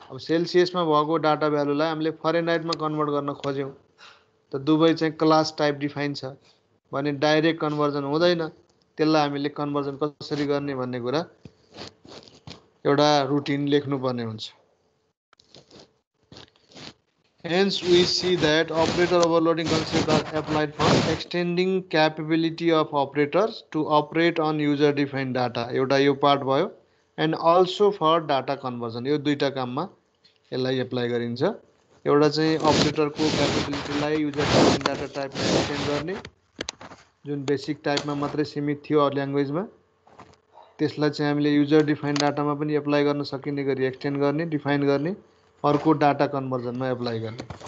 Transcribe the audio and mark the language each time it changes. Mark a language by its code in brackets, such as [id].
[ne] अब सेल्सियसमा भएको डाटा भ्यालुलाई हामीले फारेनहाइटमा कन्भर्ट गर्न खोज्यौँ त दुवै चाहिँ क्लास टाइप डिफाइन छ भने डाइरेक्ट कन्भर्जन हुँदैन। त्यसलाई हामीले कन्भर्जन कसरी गर्ने भन्ने कुरा एउटा रुटिन लेख्नुपर्ने हुन्छ। [en] Hence, we see that operator overloading concept are applied for extending capability of operators to operate on user-defined data. [ne] एउटा यो पार्ट भयो [en] and also for data conversion. [ne] यो दुईटा काममा यसलाई एप्लाई गरिन्छ। एउटा चाहिँ अपरेटरको क्यापेबिलिटीलाई युजर-डिफाइन्ड डाटा टाइपमा एक्सटेन्ड गर्ने, जुन बेसिक टाइपमा मात्रै सीमित थियो ल्याङ्ग्वेजमा, त्यसलाई चाहिँ हामीले युजर-डिफाइन्ड डाटामा पनि एप्लाई गर्न सकिने गरी एक्सटेन्ड गर्ने, डिफाइन गर्ने, अर्को डाटा कन्भर्जनमा एप्लाई गर्ने।